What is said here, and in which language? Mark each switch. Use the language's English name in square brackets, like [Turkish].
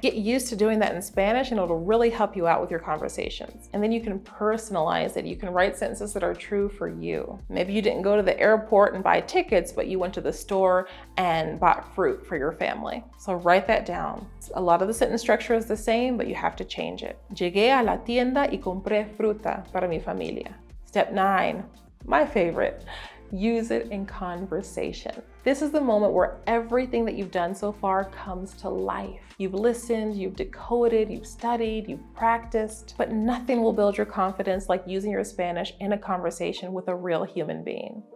[English] Get used to doing that in Spanish and it'll really help you out with your conversations. And then you can personalize it. You can write sentences that are true for you. Maybe you didn't go to the airport and buy tickets, but you went to the store and bought fruit for your family. So write that down. A lot of the sentence structure is the same, but you have to change it. [Spanish] Llegué a la tienda y compré fruta para mi familia. [English] Step 9, my favorite. Use it in conversation. This is the moment where everything that you've done so far comes to life. You've listened, you've decoded, you've studied, you've practiced, but nothing will build your confidence like using your Spanish in a conversation with a real human being.